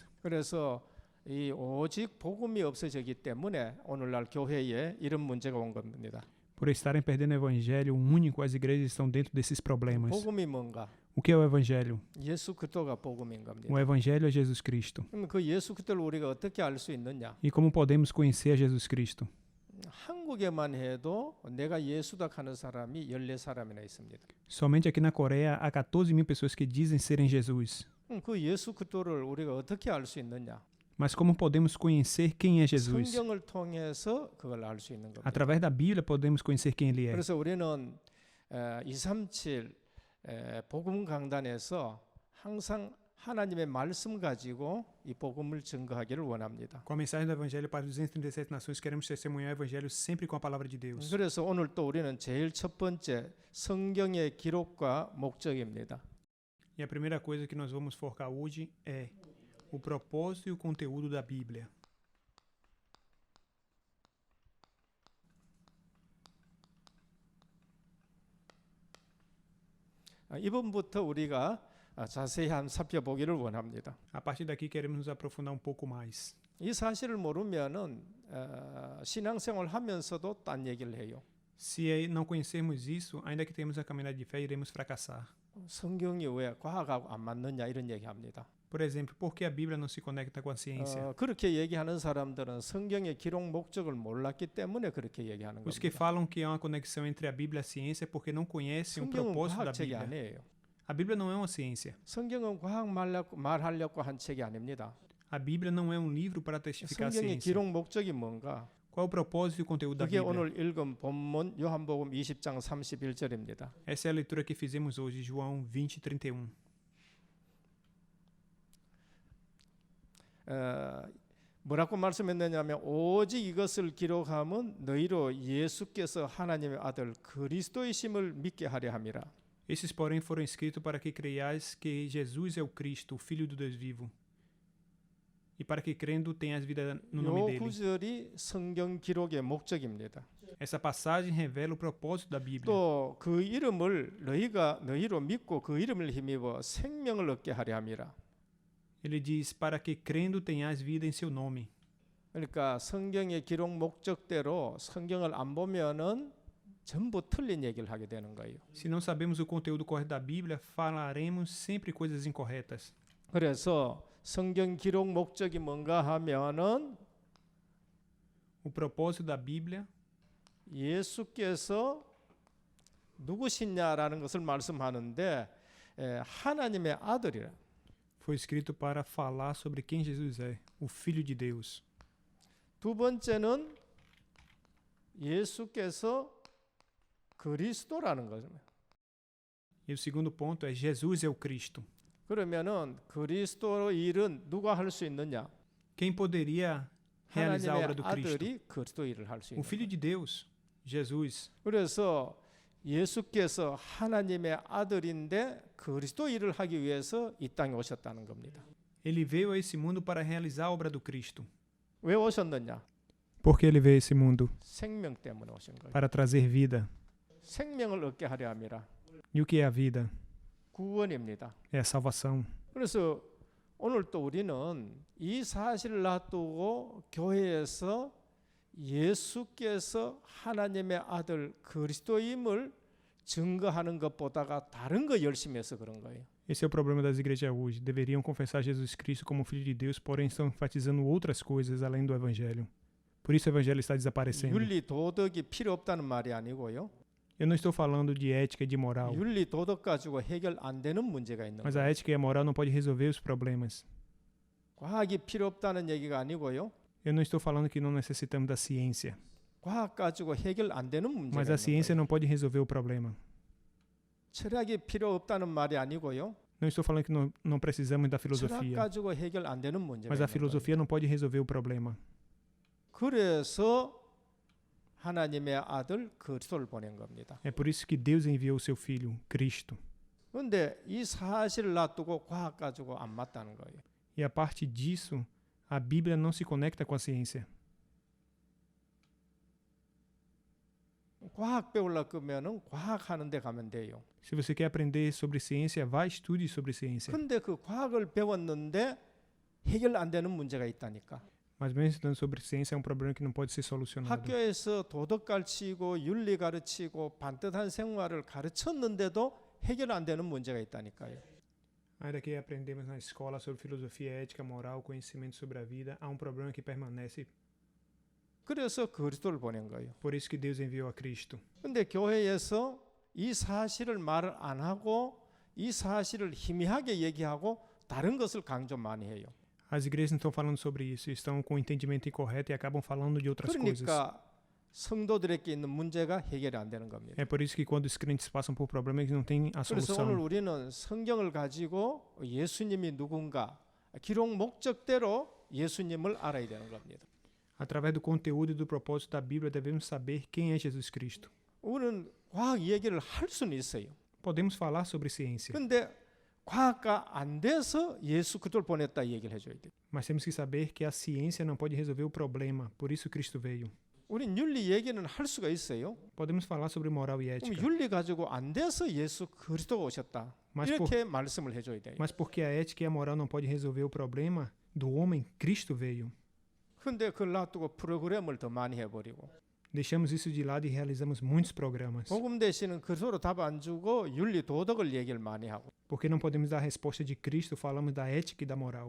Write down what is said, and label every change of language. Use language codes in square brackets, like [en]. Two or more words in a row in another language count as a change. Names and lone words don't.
[ko] 그래서 이 오직 복음이 없어지기 때문에 오늘날 교회에 이런 문제가 온 겁니다. [pt] Por estarem perdendo o evangelho único, as igrejas estão dentro desses problemas. [ko] 복음이 뭔가? [pt] O que é o evangelho? [ko] 예수 그리스도가 복음인 겁니다. [pt] O evangelho é Jesus Cristo. [ko] 그럼 그 예수 그리스도를 우리가 어떻게 알 수 있느냐? [pt] E como podemos conhecer a Jesus Cristo? [ko] 한국에만 해도 내가 예수다 하는 사람이 14사람이나 있습니다. [pt] Somente aqui na Coreia há 14.000 pessoas que dizem serem Jesus. [ko] 그 예수 그리스도를 우리가 어떻게 알 수 있느냐? [pt] Mas como podemos conhecer quem é Jesus? [ko] 성경을 통해서 그걸 알 수 있는 겁니다. [pt] Através da Bíblia podemos conhecer quem ele é. [ko] 그래서 우리는 237 복음 강단에서 항상 하나님의 말씀 가지고 이 복음을 증거하기를 원합니다. [pt] Com a mensagem do Evangelho para 237 nações, queremos testemunhar o Evangelho sempre com a palavra de Deus. [ko] 그래서 오늘 또 우리는 제일 첫 번째 성경의 기록과 목적입니다. [pt] E a primeira coisa que nós vamos focar hoje é o propósito e o conteúdo da Bíblia. [ko] 이번부터 우리가 자세히 한번 살펴보기를 원합니다. [pt] A partir daqui queremos nos aprofundar um pouco mais. [ko] 이 사실을 모르면은 신앙생활 하면서도 딴 얘기를 해요. [pt] Se não conhecermos isso, ainda que temos a caminhada de fé, iremos fracassar. [ko] 성경이 왜 과학하고 안 맞느냐 이런 얘기합니다. [pt] Por exemplo, por que a Bíblia não se conecta com a ciência? [ko] 그렇게 얘기하는 사람들은 성경의 기록 목적을 몰랐기 때문에 그렇게 얘기하는 [pt] Os que [ko] 겁니다. [pt] falam que há uma conexão entre a Bíblia e a ciência é porque não conhecem o [ko] 성경은 [pt] propósito da [ko] 과학책이 [pt] Bíblia. [ko] 아니에요. [pt] A Bíblia não é uma ciência. [ko] 성경은 과학 말하려고 한 책이 아닙니다. [pt] A Bíblia não é um livro para testificar a [ko] 성경의 [pt] ciência. [ko] 기록 목적이 뭔가? [pt] Qual o propósito e o conteúdo da [ko] 그게 [pt] Bíblia? [ko] 오늘 읽은 본문 요한복음 20장 31절입니다. [pt] Essa é a leitura que fizemos hoje, João 20:31. [ko] 뭐라고 말씀했느냐면 오직 이것을 기록함은 너희로 예수께서 하나님의 아들 그리스도이심을 믿게 하려 함이라. [pt] Esses, porém, foram escritos para que creiais que Jesus é o Cristo, o Filho do Deus vivo, e para que crendo tenhas vida no nome [ko] 요 [pt] dele. [ko] 구절이 성경 기록의 목적입니다. [pt] Essa passagem revela o propósito da Bíblia. [ko] 또 그 이름을 너희로 믿고 그 이름을 힘입어 생명을 얻게 하려 함이라. [pt] Ele diz, para que crendo tenhais vida em seu nome. [ko] 그러니까 성경의 기록 목적대로 성경을 안 보면은 전부 틀린 얘기를 하게 되는 거예요. [pt] Se não sabemos o conteúdo correto da Bíblia, falaremos sempre coisas incorretas. [ko] 그래서 성경 기록 목적이 뭔가 하면은 [pt] O propósito da Bíblia [ko] 예수께서 누구시냐라는 것을 말씀하는데 하나님의 아들이라. [pt] foi escrito para falar sobre quem Jesus é, o Filho de Deus. [ko] 두 번째는 예수께서 그리스도라는 거죠. [pt] E o segundo ponto é Jesus é o Cristo. [ko] 그러면은 그리스도의 일은 누가 할 수 있느냐? [pt] Quem poderia realizar a obra [ko] 하나님의 [pt] do Cristo? [ko] 아들이 그리스도 일을 할 수 [pt] O [ko] 있는 [pt] Filho [ko] 거예요. [pt] de Deus, Jesus. [ko] 그래서 예수께서 하나님의 아들인데 그리스도 일을 하기 위해서 이 땅에 오셨다는 겁니다. [pt] Ele veio a esse mundo para realizar a obra do Cristo. [ko] 왜 오셨느냐? [pt] Por que ele veio a esse mundo? [ko] 생명 때문에 오신 거예요. [pt] Para trazer vida. [ko] 생명을 얻게 하려 함이라. [pt] E o que é a vida? [ko] 구원입니다. [pt] É a salvação. [ko] 그래서 오늘 또 우리는 이 사실을 놔두고 교회에서 예수께서 하나님의 아들 그리스도임을 증거하는 것보다가 다른 거 열심히 해서 그런 거예요. [pt] Esse é o problema das igrejas hoje. Deveriam confessar Jesus Cristo como Filho de Deus, porém estão enfatizando outras coisas além do Evangelho. Por isso o Evangelho está desaparecendo. [ko] 윤리 도덕이 필요 없다는 말이 아니고요. [pt] Eu não estou falando de ética e de moral, [ko] 윤리 도덕 가지고 해결 안 되는 문제가 있는 [pt] mas [ko] 거예요. [pt] a ética e a moral não podem resolver os problemas. [ko] 과학이 필요 없다는 얘기가 아니고요. [pt] Eu não estou falando que não necessitamos da ciência, [ko] 과학 가지고 해결 안 되는 문제가 [pt] mas a [ko] 있는 [pt] ciência [ko] 거예요. [pt] não pode resolver o problema. [ko] 철학이 필요 없다는 말이 아니고요. [pt] Não estou falando que não precisamos da [ko] 철학 [pt] filosofia, [ko] 가지고 해결 안 되는 문제가 [pt] mas a [ko] 있는 거예요. [pt] filosofia não pode resolver o problema. [ko] 그래서 하나님의 아들 그리스도를 보낸 겁니다. [pt] É por isso que Deus enviou o seu Filho, Cristo. [ko] 그런데 이 사실을 놔두고 과학 가지고 안 맞다는 거예요. [pt] E a partir disso, a Bíblia não se conecta com a ciência. [ko] 과학 배우려고 그러면은 과학 하는 데 가면 돼요. [pt] Se você quer aprender sobre ciência, vá estude sobre ciência. [ko] 근데 그 과학을 배웠는데 해결 안 되는 문제가 있다니까. [pt] Mas mesmo estudando sobre ciência, é um problema que não pode ser solucionado. [ko] 학교에서 도덕 가르치고 윤리 가르치고 반듯한 생활을 가르쳤는데도 해결 안 되는 문제가 있다니까요. [pt] Ainda que aprendemos na escola sobre filosofia, ética, moral, conhecimento sobre a vida, há um problema que permanece. [ko] 그래서 그리스도를 보낸 거예요. [pt] Por isso que Deus enviou a Cristo. [ko] 근데 교회에서 이 사실을 말을 안 하고 이 사실을 희미하게 얘기하고 다른 것을 강조 많이 해요. [pt] As igrejas não estão falando sobre isso, estão com o entendimento incorreto e acabam falando de outras coisas. [ko] 그러니까 성도들에게 있는 문제가 해결이 안 되는 겁니다. [pt] É por isso que quando os crentes passam por problemas, eles não têm a [ko] 그래서 오늘 [pt] solução. [ko] 우리는 성경을 가지고 예수님이 누군가 기록 목적대로 예수님을 알아야 되는 겁니다. [pt] Através do conteúdo e do propósito da Bíblia, devemos saber quem é Jesus Cristo. [ko] 우리는 과학 얘기를 할 수는 있어요. [pt] Podemos falar sobre ciência, [ko] 근데 과학가 안 돼서 예수 그리스도를 보냈다 이 얘기를 해줘야 돼요. [pt] mas temos que saber que a ciência não pode resolver o problema, por isso Cristo veio. [ko] 우린 윤리 얘기는 할 수가 있어요. [pt] Podemos falar sobre moral e [ko] 그럼 [pt] ética, [ko] 윤리 가지고 안 돼서 예수 그리스도가 오셨다. [pt] mas, [ko] 이렇게 말씀을 해줘야 돼요. [pt] mas porque a ética e a moral não podem resolver o problema do homem, Cristo veio. [ko] 근데 그걸 놔두고 프로그램을 더 많이 해버리고 [pt] Deixamos isso de lado e realizamos muitos programas. [ko] 복음 대신은 그리스도로 답 안 주고 윤리 도덕을 얘기를 많이 하고 [pt] Porque não podemos dar a resposta de Cristo, falamos da ética e da moral.